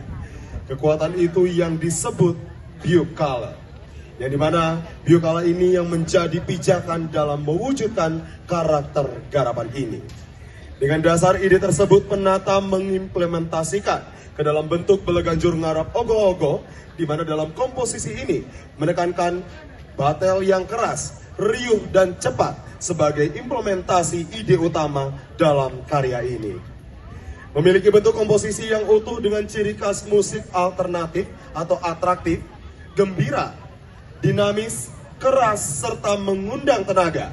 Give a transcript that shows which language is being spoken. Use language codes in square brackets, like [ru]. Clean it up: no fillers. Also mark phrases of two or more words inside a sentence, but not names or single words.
[id] Kekuatan itu yang disebut Biokala, yang dimana Biokala ini yang menjadi pijakan dalam mewujudkan karakter garapan ini. Dengan dasar ide tersebut, penata mengimplementasikan ke dalam bentuk beleganjur ngarap ogo-ogo, di mana dalam komposisi ini menekankan batel yang keras, riuh dan cepat sebagai implementasi ide utama dalam karya ini. Memiliki bentuk komposisi yang utuh dengan ciri khas musik alternatif atau atraktif, gembira, dinamis, keras, serta mengundang tenaga.